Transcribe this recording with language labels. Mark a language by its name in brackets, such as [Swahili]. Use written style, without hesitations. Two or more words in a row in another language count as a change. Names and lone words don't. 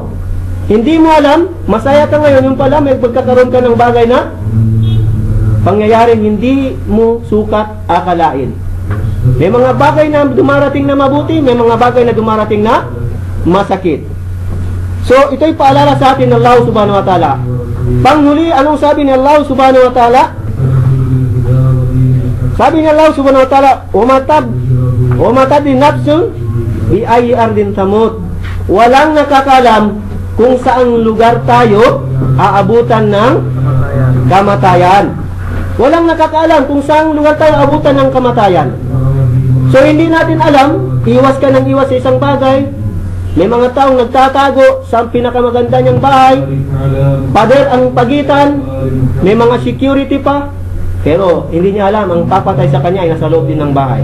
[Filipino] Hindi mo alam, masaya ka ngayon, yung pala may pagkakaroon ka ng bagay na pangyayaring hindi mo sukat akalain. May mga bagay na dumarating na mabuti, may mga bagay na dumarating na masakit. So, ito'y paalala sa atin ng Allah [Arabic] سبحانه وتعالى. [Filipino] Panghuli, anong sabi ni Allah [Arabic] سبحانه وتعالى? [Filipino] Sabi ni [Arabic] الله سبحانه وتعالى وما تدري نفس بأي أرض تموت. [Filipino] Walang nakakalam kung saang lugar tayo aabutan ng kamatayan. Walang nakakaalam kung saang lugar tayo aabutan ng kamatayan. So hindi natin alam, iwas ka ng iwas sa isang bagay. May mga taong nagtatago sa pinakamaganda niyang bahay, pader ang pagitan, may mga security pa, pero hindi niya alam ang papatay sa kanya ay nasa loob din ng bahay.